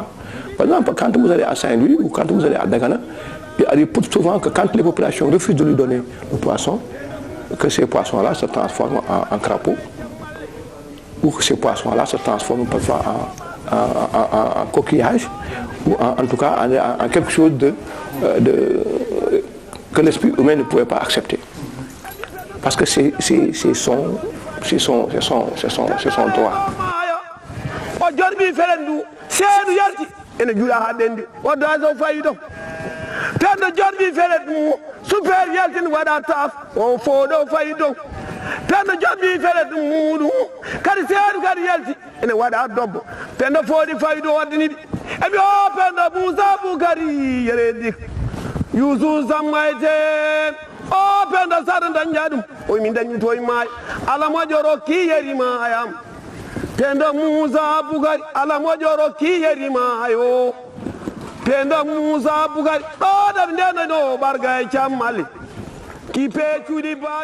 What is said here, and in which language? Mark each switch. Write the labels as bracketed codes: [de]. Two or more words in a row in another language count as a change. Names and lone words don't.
[fr] Par exemple, quand vous allez à Saint-Louis ou quand vous allez à Dagana, il arrive souvent que quand les populations refusent de lui donner le poisson, que ces poissons-là se transforment en crapauds, ou que ces poissons-là se transforment parfois en coquillages, ou en tout cas en quelque chose que l'esprit humain ne pouvait pas accepter. Parce que c'est son droit. [ff] Tanda jorbi felet mu super yaltin wada taf o fodo faydo tanda jorbi felet mu kadi seedu kadi yalti ene wada dobbo tanda fodi faydo wadini e bi o penda Musa Bukari yeredi Yusuf Samaite o penda sada danjadum o min danyi toy may ala mo joro ki yeri mayam tanda Musa Bukari ala mo joro ki yeri mayo tenda Musa Bukari ɗo ɗam ndeno no barga e cammali ki peecuɗi ba